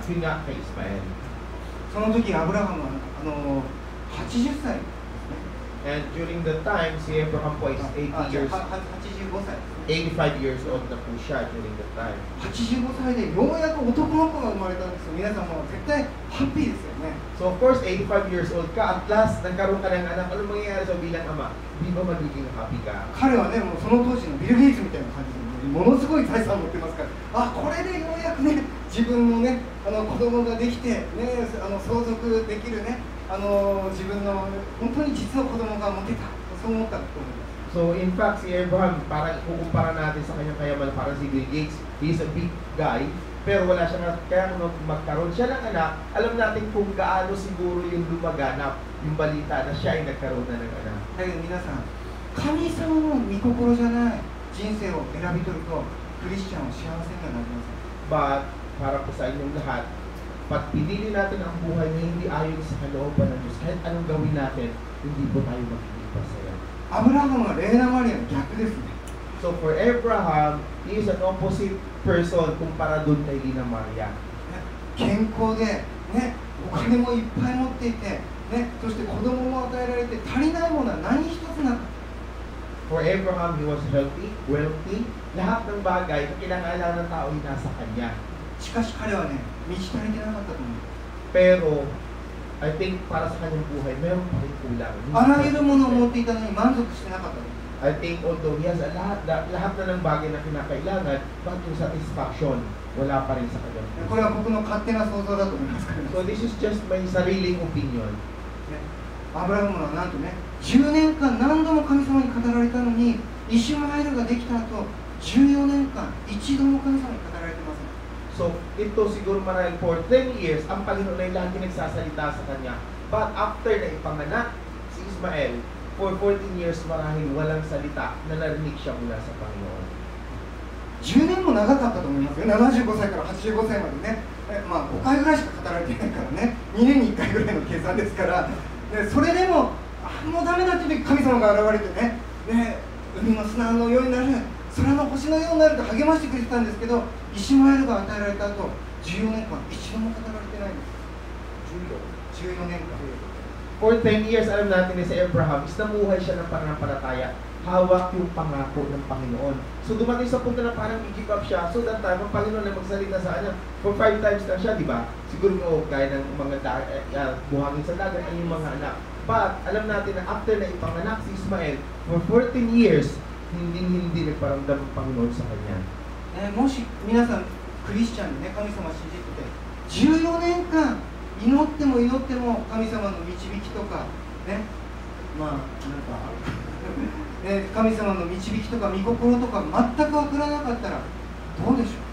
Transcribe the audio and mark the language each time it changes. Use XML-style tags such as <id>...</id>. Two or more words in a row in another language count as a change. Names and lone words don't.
<tl>Yun nga kay Ismael.</tl> <ja>その時アブラハムは80歳。</ja> <en>And during the time, si Abraham po is 85 years old</en> <tl>na po siya</tl> <en>during that time.</en> <ja>85 歳でようやく男の子が生まれたんですよ。皆さんも絶対ハッピーですよね。</ja> <en>So of course, 85 years old ka, at last,</en> <tl>nagkaroon ka ng anak. Ano mangyayari sa bilang ama? Di ba magiging happy ka?</tl> <ja>彼はね、もうその当時のビル・ゲイツみたいな感じで、ものすごい財産を持ってますから、これでようやくね、自分のね、子供ができて、ね、相続できるね、自分の本当に実の子供が持てた、そう思ったと思います。</ja> <en>So in fact,</en> <tl>si Abraham, parang kukumpara natin sa kanyang kayaman, parang si Bill Gates,</tl> <en>he's a big guy,</en> <tl>pero wala siya kaya nung magkaroon siya ng anak, alam natin kung gaano siguro yung lumaganap, yung balita na siya ay nagkaroon na ng anak.</tl> <ja>だけど皆さん、神様の御心じゃない人生を選び取ると、クリスチャンは幸せにはなりません。</ja> <en>But,</en> <tl>para po sa inyong lahat, pag pinili natin ang buhay na hindi ayon sa kalooban ng Diyos, kahit anong gawin natin, hindi po tayo magiging masaya.</tl> <ja>アブラハムはレーナ・マリアの逆ですね。</ja> <en>So for Abraham, he is an opposite person</en> <tl>kumpara dun kay</tl> <en>Lina Maria.</en> <ja>健康で、ね、お金もいっぱい持っていて、ね、そして子供も与えられて足りないものは何一つなかった。</ja> <en>For Abraham, he was healthy, wealthy.</en> <tl>Lahat ng bagay na kinakailangan ng tao ay nasa kanya.</tl> <ja>しかし彼はね、満ち足りてなかったと思う。</ja> <tl>Pero,</tl> <en>I think</en> <tl>para sa kanyang buhay, meron pa rin kulang.</tl> <ja>あらゆるものを持っていたのに満足してなかったと思う。</ja> <en>I think although he has</en> <tl>lahat na ng bagay na kinakailangan, but yung satisfaction, wala pa rin sa kanyang</tl> <ja>これは僕の勝手な想像だと思いますけど、</ja> <en>So this is just my sariling opinion.</en> <ja>アブラハムはなんとね、10年間何度も神様に語られたのに、イシュマエルができた後、14年間一度も神様に語られてません。</ja> <tl>So, ito siguro marahil</tl> <en>for 10 years,</en> <tl>ang Panginoon ay lagi nagsasalita sa kanya.</tl> <en>But after</en> <tl>na ipanganak si Ismael,</tl> <en>for 14 years</en> <tl>marahil walang salita na narinig siya mula sa Panginoon.</tl> <ja>10 年も長かったと思いますよ。75歳から85歳までね、まあ5回ぐらいしか語られてないからね、2年に1回ぐらいの計算ですから、それでも、もうダメだっていう時神様が現れてね、海の砂のようになる、空の星のようになると励ましてくれてたんですけど、イシュマエルが与えられた後、14年間一度も語られてないんです。14年間。</ja> <en>For 10 years,</en> <tl>alam natin na si Abraham is namuhay siya ng pananampalataya. Hawak yung pangako ng Panginoon. So dumating sa punto na parang i-give up siya.</tl> <en>So that time,</en> <tl>ang Panginoon ay magsalita sa kanya.</tl> <en>For 5 times</en> <tl>na siya, di ba? Siguro mo, gaya ng mga buhangin sa dagat ay yung mga anak. But alam natin na after na ipanganak si Ismael,</tl> <en>for 14 years,</en> <tl>hindi nagparamdam ang Panginoon sa kanya.</tl> <ja>もし皆さんクリスチャンでね、神様を信じてて14年間祈っても祈っても神様の導きとかね、まあなんか神様の導きとか御心とか全く分からなかったらどうでしょう。</ja>